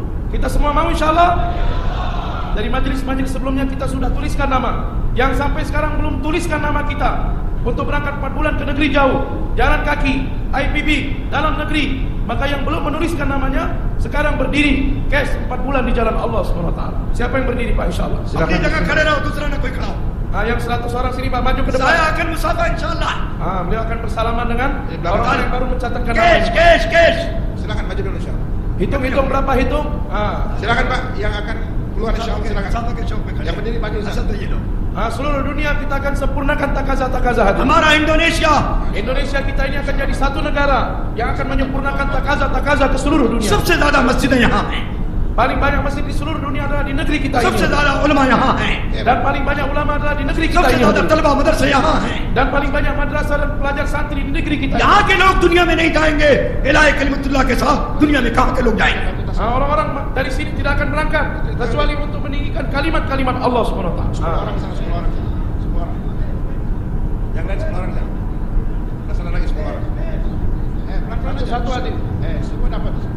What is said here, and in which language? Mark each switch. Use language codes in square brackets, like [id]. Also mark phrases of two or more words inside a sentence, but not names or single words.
[id] Kita semua mau insyaallah? Dari majelis-majelis sebelumnya kita sudah tuliskan nama. Yang sampai sekarang belum tuliskan nama kita untuk berangkat 4 bulan ke negeri jauh, jalan kaki, IPB, dalam negeri, maka yang belum menuliskan namanya sekarang berdiri cash 4 bulan di jalan Allah SWT. Siapa yang berdiri Pak insyaallah? [ur] اپنی جگہ کھڑے رہو، دوسرا نہ کوئی کھڑا ہو. [id] Yang 100 orang sini Pak maju ke depan. saya akan musafah insyaallah. Beliau akan bersalaman dengan orang yang baru mencatatkan Cash, namanya. cash. Silakan maju dulu insyaallah. Hitung-hitung berapa hitung? Silakan Pak yang akan keluar insyaallah silakan. [ur] صاحب کے چوک پہ کھڑے. [id] Yang berdiri maju Ustaz. [ur] اسد یہ لو. [id] Seluruh dunia kita akan sempurnakan takaza-takaza hati. [ur] ہمارا انڈونیشیا [id] Indonesia kita ini akan jadi satu negara yang akan menyempurnakan takaza-takaza ke seluruh dunia. [ur] سب سے زیادہ مسجدیں یہاں ہیں, [id] Paling banyak masjid di seluruh dunia adalah di negeri kita [ur] سب سے [id] ini. [ur] زیادہ علما یہاں ہیں, [id] Dan paling banyak ulama adalah di negeri kita [ur] سب سے [id] ini. [ur] زیادہ طلبہ مدرسے یہاں ہیں. [id] Dan paling banyak madrasah dan pelajar santri di negeri kita. [ur] یہاں کے لوگ دنیا میں نہیں جائیں گے، الٰہی کلمۃ اللہ کے ساتھ دنیا میں کہاں کے لوگ جائیں گے? [id] Orang-orang dari sini tidak akan berangkat kecuali untuk meninggikan kalimat-kalimat Allah Subhanahu wa taala. 10 orang ke sana, 10 orang. 10 orang. Yang lain 10 orang sana. Ke sana lagi 10 orang. Pelan-pelan aja. Satu adik. Semua dapat.